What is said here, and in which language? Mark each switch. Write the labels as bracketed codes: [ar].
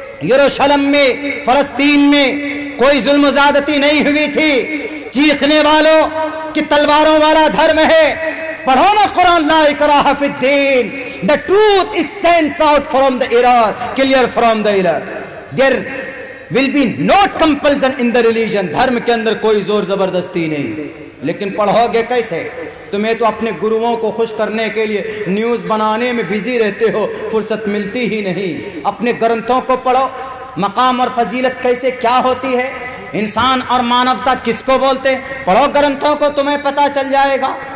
[ur] یروشلم میں، فلسطین میں کوئی ظلم و زیادتی نہیں ہوئی تھی. چیخنے والوں کہ تلواروں والا دھرم ہے، پڑھو نا قرآن، [ar] لا اکراہ فی الدین، [en] the truth stands out from the error, clear from the error. There will be no compulsion in the religion. [ur] دھرم کے اندر کوئی زور زبردستی نہیں. لیکن پڑھو گے کیسے؟ تمہیں تو اپنے گروؤں کو خوش کرنے کے لیے نیوز بنانے میں بزی رہتے ہو، فرصت ملتی ہی نہیں. اپنے گرنتھوں کو پڑھو. مقام اور فضیلت کیسے کیا ہوتی ہے، انسان اور مانوتا کس کو بولتے، پڑھو گرنتھوں کو، تمہیں پتہ چل جائے گا.